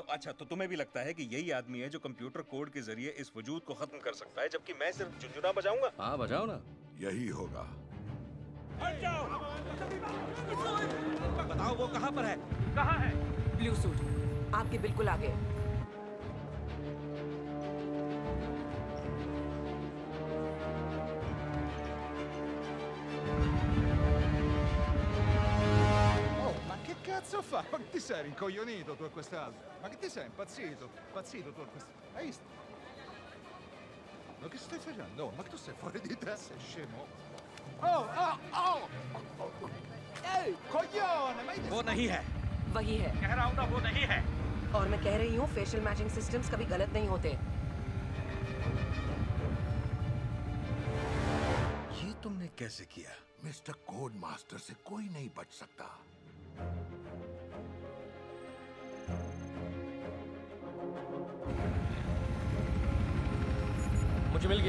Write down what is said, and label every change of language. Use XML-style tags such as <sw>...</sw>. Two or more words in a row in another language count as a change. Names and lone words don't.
<hi>अच्छा, तो तुम्हें भी लगता है कि यही आदमी है जो कंप्यूटर कोड के जरिए इस वजूद को खत्म कर सकता है, जबकि मैं सिर्फ झुंझुना बजाऊंगा? हाँ बजाओ ना। यही होगा। बताओ वो कहाँ पर है?</hi> <en>blue suit</en> <hi>आपके बिल्कुल आगे।</hi> <it>Oh, ma che cazzo fa? Ma che ti sei rincoglionito tu a quest'altro? Ma che ti sei impazzito? Impazzito tu a quest'altro? Hai visto? Ma che stai facendo? Oh, ma che tu sei fuori di te? Sei scemo? Oh, oh, oh! Ehi, coglione! Ma</it> <hi>वो नहीं है। वही है। कह रहा हूँ ना, वो नहीं है। और मैं कह रही हूँ</hi> <en>facial matching systems</en> <hi>कभी गलत नहीं होते। ये तुमने कैसे किया? मिस्टर कोड मास्टर से कोई नहीं बच सकता। मुझे मिल गया।</hi>